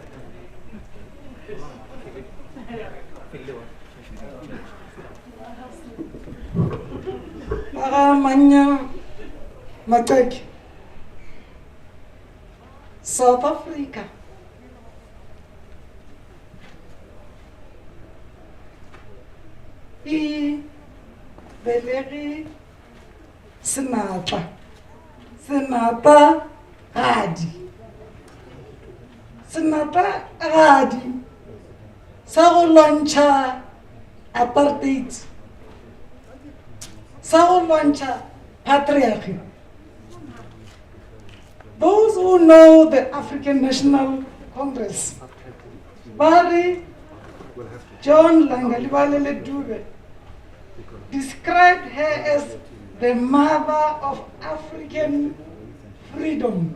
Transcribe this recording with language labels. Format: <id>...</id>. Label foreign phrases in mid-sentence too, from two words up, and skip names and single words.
<nso>Mme Maxeke, South Africa e belege senatla gadi sa go lwantšha apartheid sa go lwantšha patriarchy.</nso> <en>Those who know the African National Congress, Barry John Langalibalele Dube, described her as the mother of African freedom.</en>